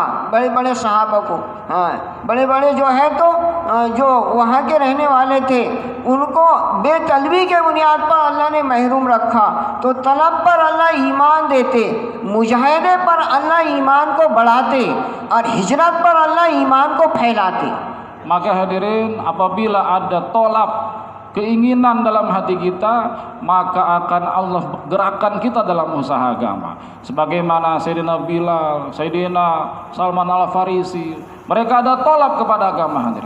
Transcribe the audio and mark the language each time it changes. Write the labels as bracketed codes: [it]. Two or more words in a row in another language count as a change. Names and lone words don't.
[hi] बड़े बड़े सहाबा को, बड़े बड़े जो है तो जो वहाँ के रहने वाले थे उनको बेतलबी के बुनियाद पर अल्लाह ने महरूम रखा। तो तलब पर अल्लाह ईमान देते, मुजाहिदे पर अल्लाह ईमान को बढ़ाते और हिजरत पर अल्लाह ईमान को फैलाते। [id] Maka hadirin, apabila ada tolak keinginan dalam hati kita, maka akan Allah gerakkan kita dalam usaha agama. Sebagaimana Sayyidina Bilal, Sayyidina Salman Al-Farisi, mereka ada tolak kepada agama hadirin.